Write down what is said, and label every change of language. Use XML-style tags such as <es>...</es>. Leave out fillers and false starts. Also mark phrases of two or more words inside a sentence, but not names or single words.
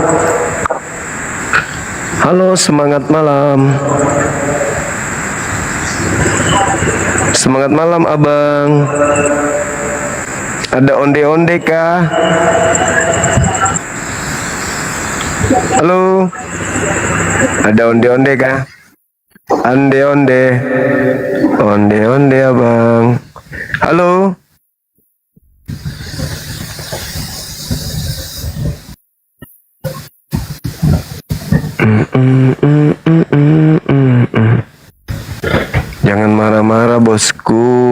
<id>Halo, semangat malam. Semangat malam abang. Ada onde-onde kah? Halo. Ada onde-onde kah? Onde-onde. Onde-onde abang. Halo. Jangan marah-marah bosku.</id>